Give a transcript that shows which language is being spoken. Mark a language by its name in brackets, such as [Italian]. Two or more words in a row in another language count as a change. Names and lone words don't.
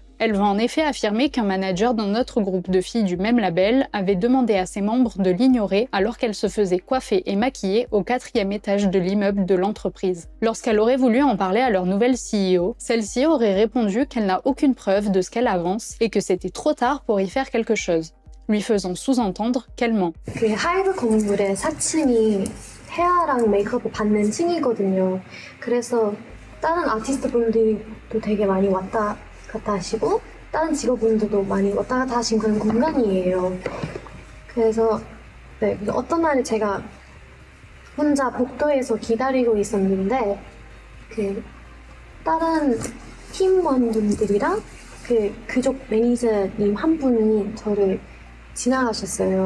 [French] Elle va en effet affirmer qu'un manager d'un autre groupe de filles du même label avait demandé à ses membres de l'ignorer alors qu'elle se faisait coiffer et maquiller au 4e étage de l'immeuble de l'entreprise. Lorsqu'elle aurait voulu en parler à leur nouvelle CEO, celle-ci aurait répondu qu'elle n'a aucune preuve de ce qu'elle avance et que c'était trop tard pour y faire quelque chose, lui faisant sous-entendre qu'elle ment. [Korean] 그 하이브 건물의 4층이 헤어랑 메이크업을 받는 층이거든요. 그래서 다른 아티스트 분들도 되게 많이 왔다 갔다 하시고 다른 직업분들도 많이 왔다 갔다 하신 그런 공간이에요. 그래서 네, 어떤 날에 제가 혼자 복도에서 기다리고 있었는데 그 다른 팀원분들이랑 그쪽 매니저님 한 분이 저를 지나가셨어요.